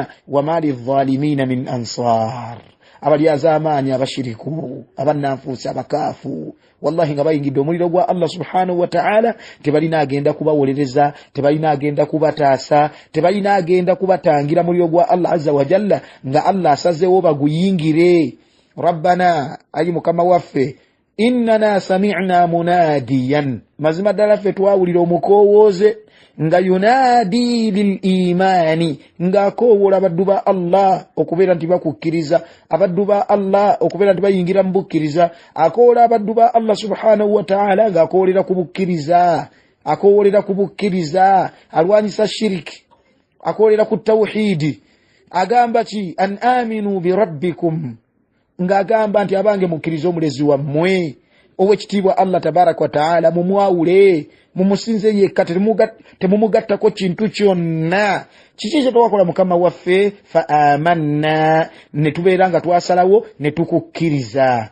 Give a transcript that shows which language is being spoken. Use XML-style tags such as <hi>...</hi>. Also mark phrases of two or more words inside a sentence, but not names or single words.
<ar>وما للظالمين من أنصار,</ar> <lg>abalyaza amaanyi, abashiriku, abannanfuusi, abakaafu, wallahi nga bayingidde omuliro gwa Allah</lg> <ar>سبحانه وتعالى,</ar> <lg>tebalina agenda kubawolereza, tebalina agenda kubataasa, tebalina agenda kubatangira muliro gwa Allah</lg> <ar>عز وجل</ar> <lg>nga Allah asazeewo baguyingire. Rabbana, ayi mukama waffe,</lg> <ar>إننا سمعنا مناديا,</ar> <lg>mazima ddala ffe twawulira omukowooze nga</lg> <ar>ينادي للإيمان,</ar> <lg>nga akoowola abaddu ba Allah okubeera nti bakukkiriza, abaddu ba Allah okubeera nti bayingira mu bukkiriza, akoowola abaddu ba Allah</lg> <ar>سبحانه وتعالى</ar> <lg>nga akoowolera ku bukkiriza, akoowolera ku bukkiriza, alwanyisa shiriki, akoowolera ku tawhidi. Agamba ki?</lg> <ar>أن آمنوا بربكم,</ar> <lg>nga agamba nti abange mukkiriza omulezi wammwe ow'ekitiibwa Allah</lg> <ar>تبارك وتعالى,</ar> <lg>mumwawule, mumusinze yekka, temumugattako kintu kyonna. Kiki kye twakola mukama waffe?</lg> <ar>فآمنا,</ar> <lg>ne tubeera nga twasalawo ne tukukkiriza.</lg>